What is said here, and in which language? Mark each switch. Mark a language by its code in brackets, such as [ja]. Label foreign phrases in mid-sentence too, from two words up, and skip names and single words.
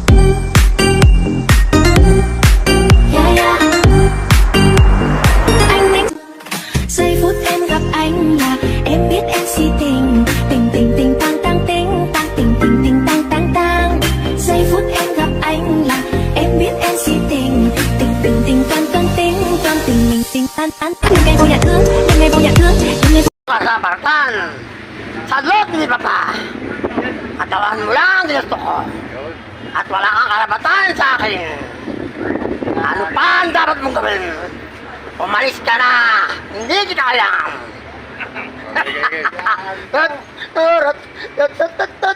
[vi] Giây phút em gặp anh là em biết em si tình, tình tình tình tang tang tình, tang tình tình tình tang tang tang. Giây phút em gặp anh là em biết em si tình, tình tình tình toan toan tình, toan tình mình tình tan tan. Những ngày vô nhà thương, những ngày vô nhà thương, những ngày [tl] Kasabartan, sa loob ni Papa, katawan mo lang ginusto ko. At wala kang karapatan sa akin. Ano pa ang dapat mong gawin? Umalis ka na! Hindi kita kailangan!